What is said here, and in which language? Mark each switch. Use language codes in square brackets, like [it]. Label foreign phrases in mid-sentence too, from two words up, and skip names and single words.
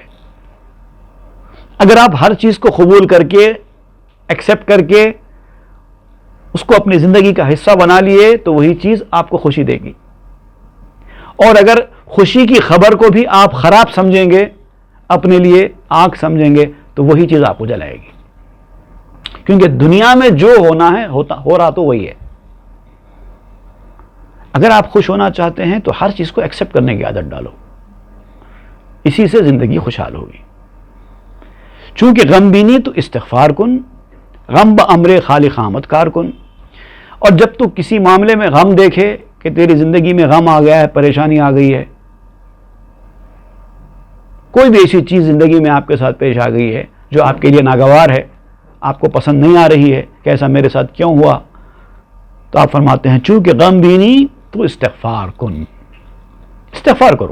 [ur] اگر آپ ہر چیز کو قبول کر کے، ایکسیپٹ کر کے اس کو اپنی زندگی کا حصہ بنا لیے تو وہی چیز آپ کو خوشی دے گی، اور اگر خوشی کی خبر کو بھی آپ خراب سمجھیں گے، اپنے لیے آگ سمجھیں گے، تو وہی چیز آپ کو جلائے گی۔ کیونکہ دنیا میں جو ہونا ہے ہو رہا تو وہی ہے. اگر آپ خوش ہونا چاہتے ہیں تو ہر چیز کو ایکسیپٹ کرنے کی عادت ڈالو, اسی سے زندگی خوشحال ہوگی. [fa] چونکہ غم بینی تو استغفار کن, غم بامر خالق آمد کار کن. [ur] اور جب تو کسی معاملے میں غم دیکھے کہ تیری زندگی میں غم آ گیا ہے, پریشانی آ گئی ہے, کوئی بھی ایسی چیز زندگی میں آپ کے ساتھ پیش آ گئی ہے جو آپ کے لیے ناگوار ہے, آپ کو پسند نہیں آ رہی ہے کہ ایسا میرے ساتھ کیوں ہوا, تو آپ فرماتے ہیں [fa] چونکہ غم بینی تو استغفار کن, [ur] استغفار کرو.